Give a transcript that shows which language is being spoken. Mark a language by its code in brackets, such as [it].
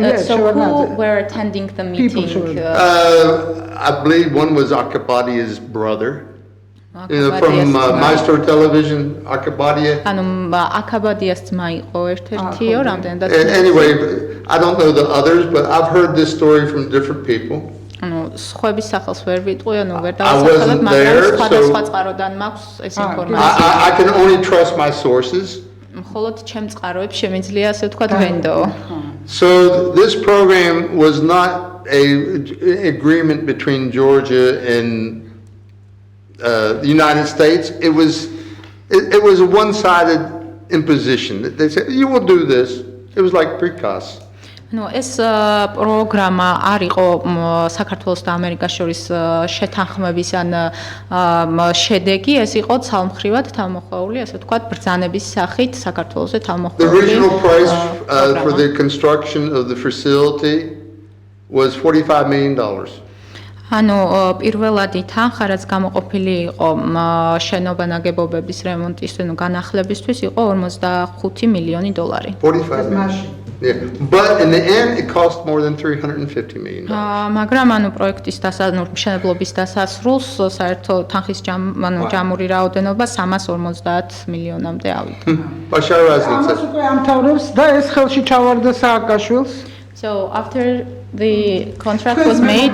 [en] So who were attending the meeting? I believe one was Akabadia's brother. From Maestro Television, Akabadia. [ka] ანუ აკაბადიას ძმა იყო ერთ-ერთი რამდენადაც. [en] Anyway, I don't know the others, but I've heard this story from different people. [ka] ანუ სხვების სახელს ვერ ვიტყვი, ანუ ვერ დავასახელებ, მაგრამ სხვადასხვა წყაროდან მაქვს ეს ინფორმაცია. [en] I can only trust my sources. [ka] მხოლოდ ჩემ წყაროებს შემიძლია ასე ვთქვათ ვენდო. [en] So this program was not a agreement between Georgia and the United States. It was a one-sided imposition. They said you will do this. It was like precast. [ka] ნუ ეს პროგრამა არ იყო საქართველოს და ამერიკას შორის შეთანხმების ან შედეგი, ეს იყო ცალმხრივად თავმოყრილი, ასე ვთქვათ, ბრძანების სახით საქართველოსზე თავმოყრილი. [en] The original price for the construction of the facility was $45 million. [ka] ანუ პირველადი თანხა, რაც გამოყოფილი იყო შენობა ნაგებობების რემონტის, ანუ განახლებისთვის, იყო $45 მილიონი. [en] 45. Yeah, but in the end, it cost more than $350 million. [ka] მაგრამ ანუ პროექტის მშენებლობის დასასრულს საერთო თანხის ჯამური რაოდენობა 350 მილიონამდე ავიდა. ამას უკვე ამთავრებს და ეს ხელში ჩავარდა სააკაშვილს. [en] So after the contract was made,